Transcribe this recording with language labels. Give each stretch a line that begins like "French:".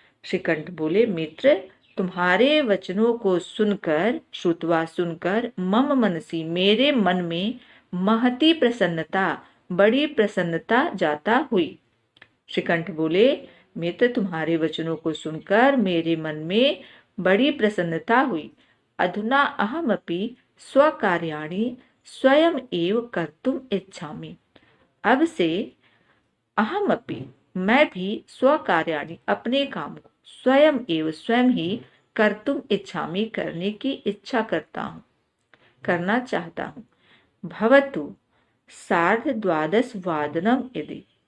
Hindi: श्रीकंठ बोले, मित्र, तुम्हारे वचनों को सुनकर,
Sanskrit: श्रुत्वा
Hindi: सुनकर,
Sanskrit: मम मनसि,
Hindi: मेरे मन में,
Sanskrit: महती प्रसन्नता,
Hindi: बड़ी प्रसन्नता जाता हुई। श्रीकंठ बोले, मित्र, तुम्हारे वचनों को सुनकर मेरे मन में बड़ी प्रसन्नता हुई।
Sanskrit: अधुना अहमपि स्वकार्याणि स्वयं एव कर्तुम इच्छामि।
Hindi: अब से
Sanskrit: अहमपि,
Hindi: मैं भी,
Sanskrit: स्वकार्याणि,
Hindi: अपने काम को,
Sanskrit: स्वयं एव,
Hindi: स्वयं ही,
Sanskrit: कर्तुम इच्छामि,
Hindi: करने की इच्छा करता हूँ, करना चाहता हूँ।
Sanskrit: भवतु 12:30 वादनम इति।